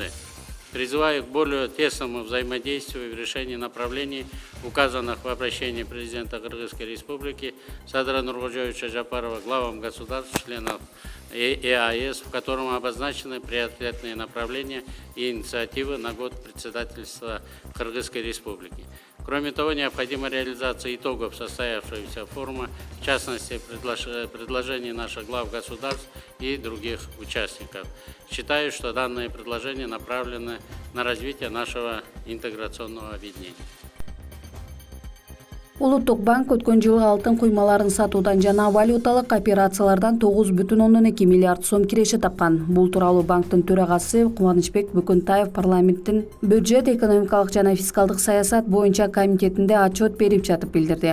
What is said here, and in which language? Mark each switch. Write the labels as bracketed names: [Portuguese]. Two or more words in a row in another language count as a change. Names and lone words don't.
[Russian] Призываю к более тесному взаимодействию в решении направлений, указанных в обращении президента Кыргызской Республики Садыра Нуркожоевича Жапарова главам государств, членов ЕАЭС, в котором обозначены приоритетные направления и инициативы на год председательства Кыргызской Республики. Кроме того, необходима реализация итогов состоявшегося форума, в частности, предложений наших глав государств и других участников. Считаю, что данные предложения направлены на развитие нашего интеграционного объединения. [Kyrgyz] Улуттук банк өткөн жылы алтын куймаларын сатуудан жана валюталык операциялардан 9,2 миллиард сом киреше тапкан. Бул тууралуу банктын төрагасы Кубанычбек Бөкөнтаев парламенттин бюджет, экономикалык жана фискалдык саясат боюнча комитетинде отчет берип жатып билдирди.